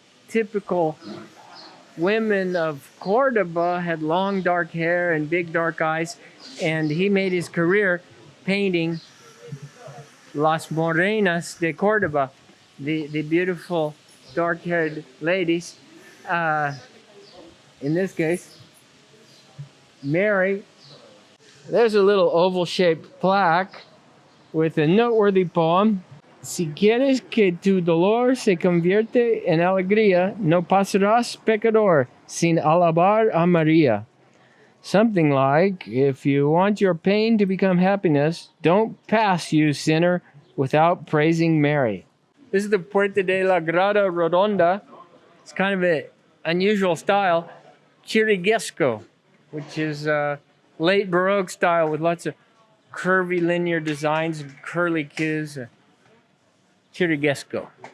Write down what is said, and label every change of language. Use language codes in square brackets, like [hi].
[en] typical women of Córdoba had long dark hair and big dark eyes, and he made his career painting Las Morenas de Córdoba, the beautiful dark-haired ladies. In this case, Mary. There's a little oval-shaped plaque with a noteworthy poem. [es] Si quieres que tu dolor se convierte en alegría, no pasarás pecador sin alabar a María. [en] Something like, if you want your pain to become happiness, don't pass, you sinner, without praising Mary. This is the Puerta de la Grada Redonda. It's kind of an unusual style, chiriguesco, which is late Baroque style with lots of curvy linear designs and curly cues. Chiriguesco.